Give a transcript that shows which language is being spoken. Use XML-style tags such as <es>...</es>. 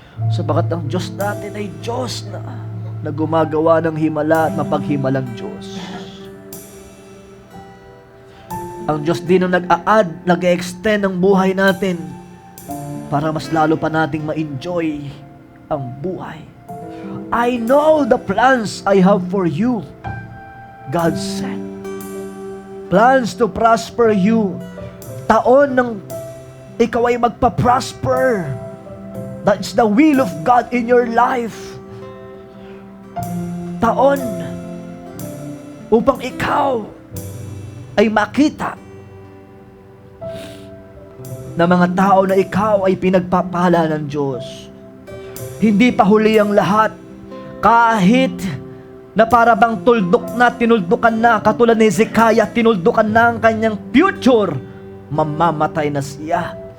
<tl>Sapagat ang Diyos natin ay Diyos na gumagawa ng himala at mapaghimalang Diyos. Ang Diyos din ang nag-a-add, nag-extend ang buhay natin para mas lalo pa nating ma-enjoy ang buhay.</tl> <en>I know the plans I have for you, God said. Plans to prosper you.</en> <tl>Taon ng ikaw ay magpa-prosper.</tl> <en>That's the will of God in your life.</en> <tl>Taon upang ikaw ay makita na mga tao na ikaw ay pinagpapala ng Diyos. Hindi pa huli ang lahat. Kahit na para bang tinuldukan na, katulad ni Hezekiah, tinuldukan na ang kanyang future, mamamatay na siya.</tl>